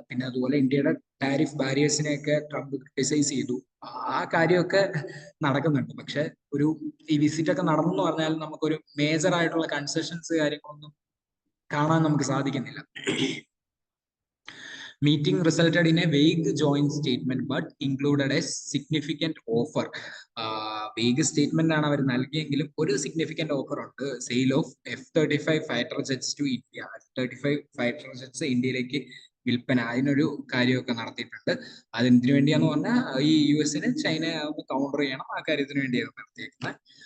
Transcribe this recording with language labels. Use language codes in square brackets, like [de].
[ml] പിന്നെ അതുപോലെ ഇന്ത്യയുടെ ടാരിഫ് ബാരിയേഴ്സിനെയൊക്കെ ട്രംപ് ക്രിട്ടിസൈസ് ചെയ്തു. ആ കാര്യമൊക്കെ നടക്കുന്നുണ്ട്. പക്ഷെ ഈ വിസിറ്റ് ഒക്കെ നടന്നു പറഞ്ഞാൽ നമുക്കൊരു മേജർ ആയിട്ടുള്ള കൺസെഷൻസ് കാര്യങ്ങളൊന്നും കാണാൻ നമുക്ക് സാധിക്കുന്നില്ല. [en] Meeting resulted in a vague joint statement but included a significant offer. Vague statement [ml] ആണ് അവർ നൽകിയെങ്കിലും ഒരു സിഗ്നിഫിക്കന്റ് ഓഫർ ഉണ്ട്. [en] Sale of F-35 fighter jets to India. [ml] F-35 fighter jets ഇന്ത്യയിലേക്ക് വിൽപ്പന, അതിനൊരു കാര്യമൊക്കെ നടത്തിയിട്ടുണ്ട്. അതെന്തിനു വേണ്ടിയാന്ന് പറഞ്ഞാൽ ഈ US ചൈന കൗണ്ടർ ചെയ്യണം, ആ കാര്യത്തിന് വേണ്ടിയാണ് നടത്തിയിരിക്കുന്നത്.